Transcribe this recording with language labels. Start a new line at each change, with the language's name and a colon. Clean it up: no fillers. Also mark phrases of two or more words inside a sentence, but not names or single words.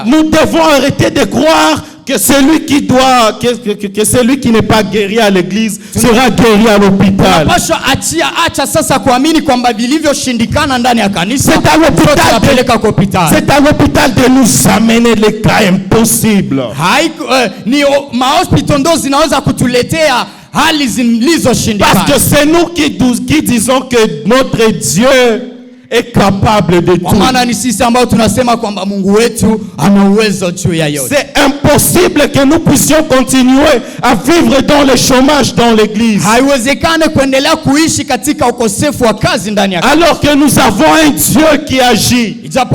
French: Nous devons arrêter de croire que celui qui doit, que celui qui n'est pas guéri à l'église sera guéri à l'hôpital.
Swahili: Tunapaswa acha sasa kuamini kwamba vilivyoshindikana ndani ya kanisa
French: C'est à l'hôpital
Swahili: tunapeleka kwa hospitali.
French: C'est à l'hôpital de nous amener les cas impossibles.
Swahili: Ni mahospitali ndo zinaweza kutuletea hali
French: Parce
Swahili: zilizoshindikana.
French: que c'est nous qui disons que notre Dieu est capable de
Swahili: Kwa
French: tout.
Swahili: maana ni sisi ambao tunasema kwamba Mungu wetu ana uwezo juu ya yote.
French: C'est impossible que nous puissions continuer à vivre dans le chômage dans l'église.
Swahili: Haiwezekane kuendelea kuishi katika ukosefu wa kazi ndani ya kanisa.
French: Alors que nous avons un Dieu qui agit.